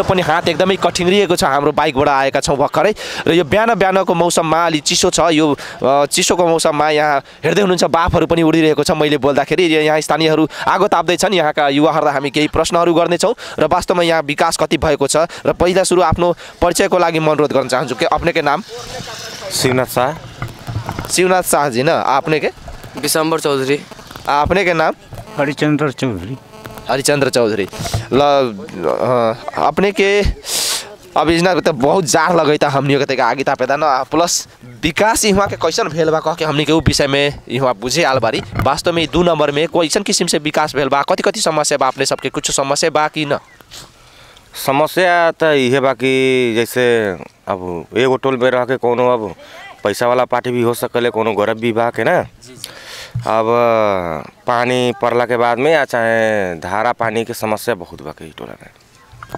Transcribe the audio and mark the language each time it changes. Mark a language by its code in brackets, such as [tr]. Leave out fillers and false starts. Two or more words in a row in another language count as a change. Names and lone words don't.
[ne] पनि हात एकदमै कठिङरिएको छ हाम्रो बाइकबाट आएका छौं भर्खरै र यो बिहानको मौसममा अलि चिसो छ यो चिसोको मौसममा यहाँ हेर्दै हुनुहुन्छ बाफहरू पनि उडिरहेको छ मैले बोल्दाखेरि यहाँ स्थानीयहरू आगो ताप्दै छन् यहाँका युवाहरूलाई हामी केही प्रश्नहरू गर्ने छौं र वास्तवमा यहाँ विकास कति भएको छ र पहिला सुरु आफ्नो परिचयको लागि म अनुरोध गर्न चाहन्छु [bho] के अपने के नाम शिवनाथ शाह जी ना आपने के विशंबर चौधरी आपने के नाम हरिचंद्र चौधरी ल अपने के अब इजना तो बहुत जार लगैता हमनी के आगे तापेदा न प्लस विकास यहाँ के कैसन भेल बा कह के हमनी के उ विषय में यहाँ बुझे आलबारी वास्तव में 2 नंबर में कैसन किस्म से विकास भेल बा कति कति समस्या बा अपने सबके कुछ समस्या बा कि न समस्या त इहे बा कि जैसे अब एगो टोल में रह के कोनो अब पैसा वाला पार्टी भी हो सकले कोनो गरीब भी बा के ना अब पानी पड़ला के बाद में या चाहे धारा पानी के समस्या बहुत बा के टोला में